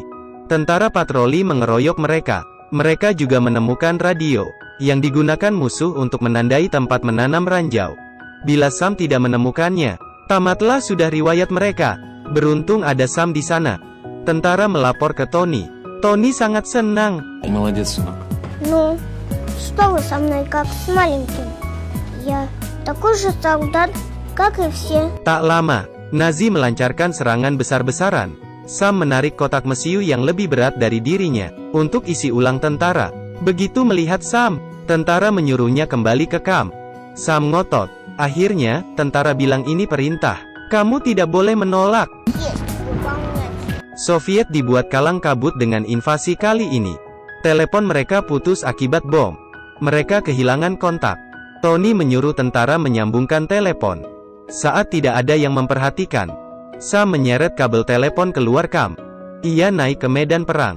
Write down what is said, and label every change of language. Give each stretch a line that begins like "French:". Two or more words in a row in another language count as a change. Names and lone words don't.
Indonesian: Tentara patroli mengeroyok mereka. Mereka juga menemukan radio, yang digunakan musuh untuk menandai tempat menanam ranjau. Bila Sam tidak menemukannya, tamatlah sudah riwayat mereka. Beruntung ada Sam di sana. Tentara melapor ke Tony. Tony sangat senang.
Russian: Молодец, сынок. Ну, что вы со мной как с маленьким? Я такой же солдат, как и все.
Indonesian: Tak lama, Nazi melancarkan serangan besar-besaran. Sam menarik kotak mesiu yang lebih berat dari dirinya, untuk isi ulang tentara. Begitu melihat Sam, tentara menyuruhnya kembali ke kamp. Sam ngotot. Akhirnya, tentara bilang ini perintah. Kamu tidak boleh menolak.
Russian: Есть выполнять.
Indonesian: Soviet dibuat kalang kabut dengan invasi kali ini. Telepon mereka putus akibat bom. Mereka kehilangan kontak. Tony menyuruh tentara menyambungkan telepon. Saat tidak ada yang memperhatikan, Sam menyeret kabel telepon keluar kamp. Ia naik ke medan perang.